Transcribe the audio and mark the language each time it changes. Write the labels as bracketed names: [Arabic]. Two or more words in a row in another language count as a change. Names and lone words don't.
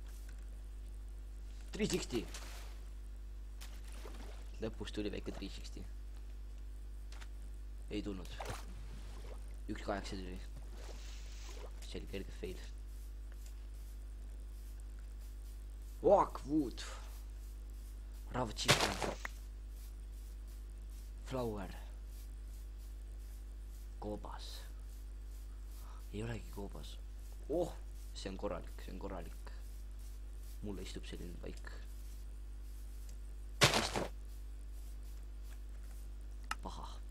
[Estonian] 360. Lõpus tuli väike 360. Ei tulnud. 1.8 tuli. See oli kerge fail. Walkwood. [English] Raw chicken. Flower. [Estonian] Koobas. Ei olegi koobas. Oh, see on korralik. Mulle istub selline paik. Istub. Paha.